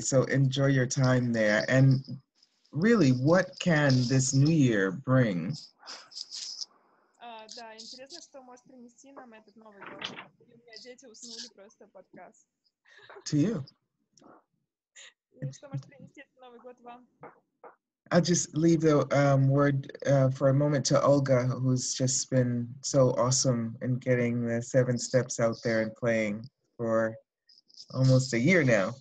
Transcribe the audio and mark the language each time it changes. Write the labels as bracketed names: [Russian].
[English] So enjoy your time there. And really, what can this new year bring? [Russian] Да, интересно, что может принести нам этот Новый год. И у меня дети уснули просто подкаст. [English] To you. [Russian] И что может принести этот Новый год вам? [English] I'll just leave the word for a moment to Olga, who's just been so awesome in getting the 7Steps out there and playing for almost a year now.